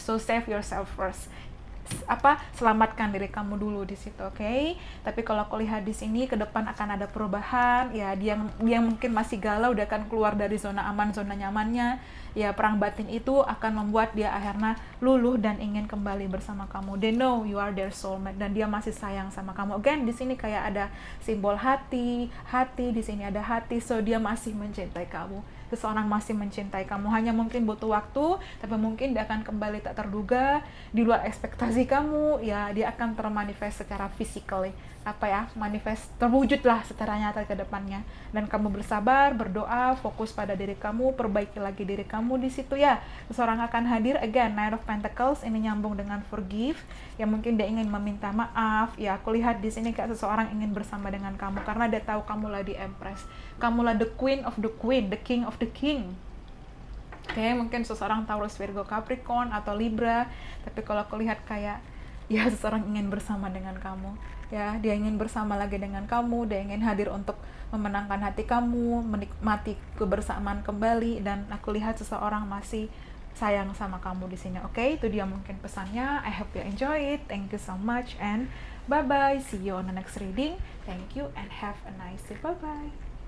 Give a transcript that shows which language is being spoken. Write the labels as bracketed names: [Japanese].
[Indonesian] So save yourself first. Selamatkan diri kamu dulu di situ, oke? Tapi kalau aku lihat di sini ke depan akan ada perubahan ya. Dia mungkin masih galau, dia akan keluar dari zona aman, zona nyamannya ya. Perang batin itu akan membuat dia akhirnya luluh dan ingin kembali bersama kamu. [English] They know you are their soulmate dan dia masih sayang sama kamu. [Indonesian] Again di sini kayak ada simbol hati di sini ada hati, so dia masih mencintai kamu. Seseorang masih mencintai kamu, hanya mungkin butuh waktu, tapi mungkin dia akan kembali tak terduga, di luar ekspektasi kamu ya. Dia akan termanifest secara physically, manifest, terwujudlah secara nyata ke depannya. Dan kamu bersabar, berdoa, fokus pada diri kamu, perbaiki lagi diri kamu di situ ya. Seseorang akan hadir. Again, Knight of Pentacles ini nyambung dengan forgive ya, mungkin dia ingin meminta maaf ya. Aku lihat di sini kayak seseorang ingin bersama dengan kamu karena dia tahu kamu lah di Empress, kamu lah the queen of the queen, the king of the king. Oke, mungkin seseorang Taurus, Virgo, Capricorn atau Libra, tapi kalau aku lihat kayak ya seseorang ingin bersama dengan kamu ya. Dia ingin bersama lagi dengan kamu, dia ingin hadir untuk memenangkan hati kamu, menikmati kebersamaan kembali, dan aku lihat seseorang masih sayang sama kamu di sini. Oke, itu dia mungkin pesannya. [English] I hope you enjoy it. Thank you so much and bye bye. See you on the next reading. Thank you and have a nice day. Bye bye.